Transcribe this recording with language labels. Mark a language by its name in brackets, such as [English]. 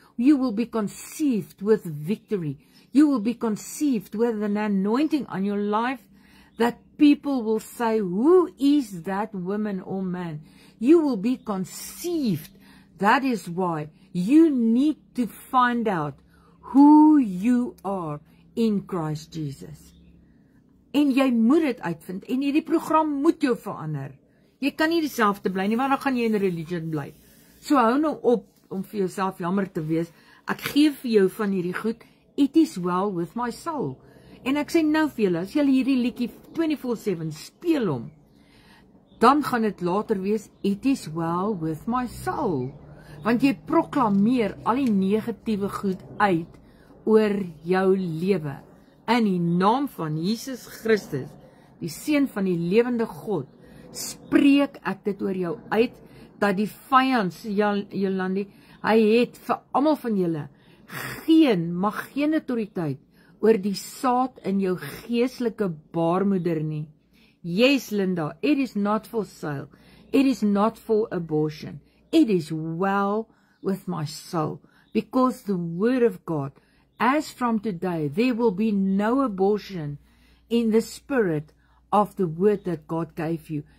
[English] You will be conceived with victory. You will be conceived with an anointing on your life that people will say, who is that woman or man? You will be conceived. That is why you need to find out who you are in Christ Jesus. [Afrikaans] En jy moet dit uitvind. En hierdie program moet jou verander. Jy kan nie dieselfde bly nie, want dan gaan jy in religion bly. So hou nou op om vir jouself jammer te wees. Ek gee vir jou van hierdie goed, [English] it is well with my soul. [Afrikaans] En ek sê nou vir julle, as julle hierdie liedjie 24/7 speel hom, dan gaan dit later wees, [English] it is well with my soul. [Afrikaans] Want jy proklameer al die negatiewe goed uit oor jou lewe. In die naam van Jesus Christus, die Seun van die lewende God, spreek ek dit oor jou uit, dat die vyand, Jolandi, hy het vir almal van julle mag geen autoriteit oor die saad in jou geestelike baarmoeder nie. [English] Yes, Linda, it is not for sale. It is not for abortion. It is well with my soul, because the word of God, as from today, there will be no abortion in the spirit of the word that God gave you.